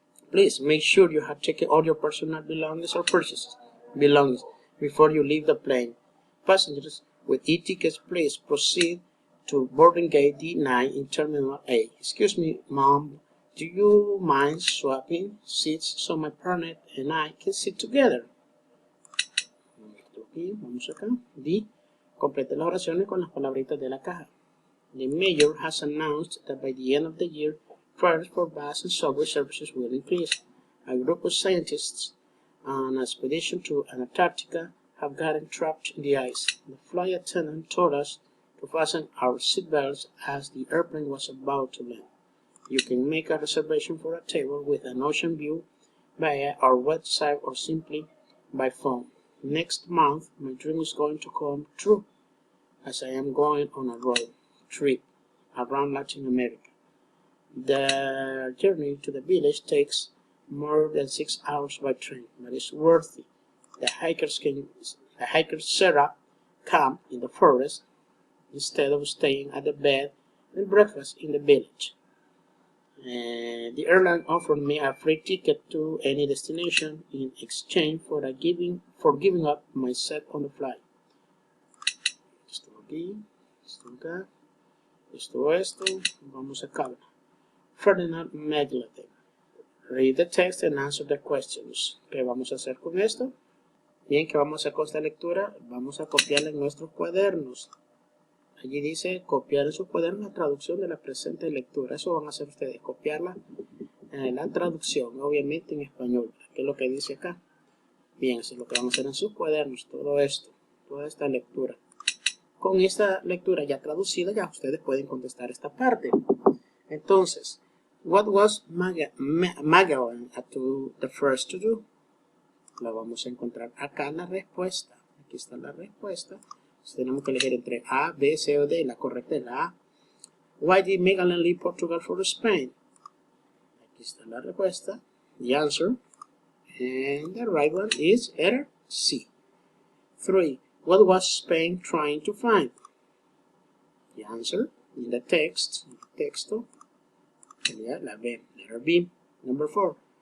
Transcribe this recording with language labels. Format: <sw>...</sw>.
<en>Please make sure you have taken all your personal belongings or belongings before you leave the plane. Passengers with e-tickets, please proceed to boarding gate D9 in Terminal A. Excuse me, Mom, do you mind swapping seats so my partner and I can sit together?</en> <es>Vamos acá. D. Complete las oraciones con las palabritas de la caja.</es> <en>The mayor has announced that by the end of the year, fares for bus and subway services will increase. A group of scientists on an expedition to Antarctica have gotten trapped in the ice. The flight attendant told us to fasten our seatbelts as the airplane was about to land. You can make a reservation for a table with an ocean view via our website or simply by phone. Next month, my dream is going to come true as I am going on a road trip around Latin America. The journey to the village takes more than 6 hours by train, but it's worth it. The hikers set up camp in the forest instead of staying at the bed and breakfast in the village. The airline offered me a free ticket to any destination in exchange for giving up my set on the flight.</en> <es>Esto aquí, esto acá, esto, vamos acá.</es> <en>Ferdinand Megletten. Read the text and answer the questions.</en> <es>¿Qué vamos a hacer con esto? Bien, ¿qué vamos a hacer con esta lectura? Vamos a copiarla en nuestros cuadernos. Allí dice copiar en sus cuadernos la traducción de la presente lectura. Eso van a hacer ustedes, copiarla en la traducción, obviamente en español, que es lo que dice acá. Bien, eso es lo que vamos a hacer en sus cuadernos, todo esto, toda esta lectura. Con esta lectura ya traducida, ya ustedes pueden contestar esta parte. Entonces,</es> <en>What was Magellan to the first to do?</en> <es>La vamos a encontrar acá en la respuesta. Aquí está la respuesta. Entonces tenemos que elegir entre A, B, C o D. La correcta es la A.</es> <en>Why did Magellan leave Portugal for Spain?</en> <es>Aquí está la respuesta.</es> <en>The answer. And the right one is letter C. 3. What was Spain trying to find? The answer in the text. Texto.</en> <es>Sería la B.</es> <en>Letter B. Number 4.</en>